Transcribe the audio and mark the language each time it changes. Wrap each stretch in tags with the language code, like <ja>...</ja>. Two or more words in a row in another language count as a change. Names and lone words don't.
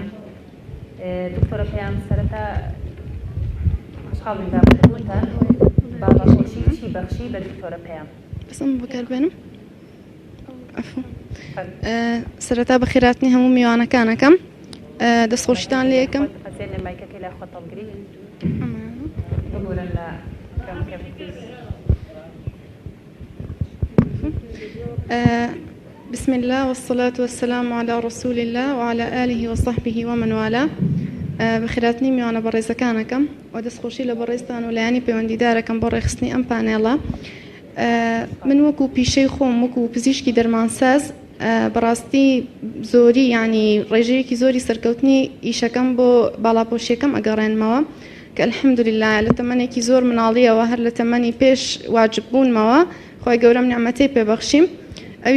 <ckb>دکتۆرە پەیام سەرەتا خاڵی دابەتەوەتان باڵاپۆشی چی بەخشی بە دکتۆرە پەیام؟ بەسم بەکاربێنم سەرەتا بەخێراتنی هەموو میوانەکانەکەم دەستخۆشیتان لێ یەکەم مایکەکەی لای خۆ تەڵگری ببورن لە</ckb> <ar>بسم الله والصلاة والسلام على رسول الله وعلى آله وصحبه ومن والاه</ar> <ckb>بەخێراتنی میوانە بەڕێزەکانەکەم و دەستخۆشی لە بەڕێزتان و لایانی پەیوەندیدارەکەم بۆ ڕێخستنی ئەم پانێڵە من وەکو پیشەی خۆم وەکو پزیشکی دەرمانساز بەڕاستی زۆری ینی ڕێژەیەکی زۆری سەرکەوتنی ئیشەکەم بۆ باڵاپۆشیەکەم ئەگەڕێنمەوە کە الحەمدولله لە تەمەنێکی زۆر مناڵیەوە هەر لە تەمەنی پێش واجب بوونمەوە خۆی گەورەم نعمەتەی پێبەخشیم ئەویش</ckb>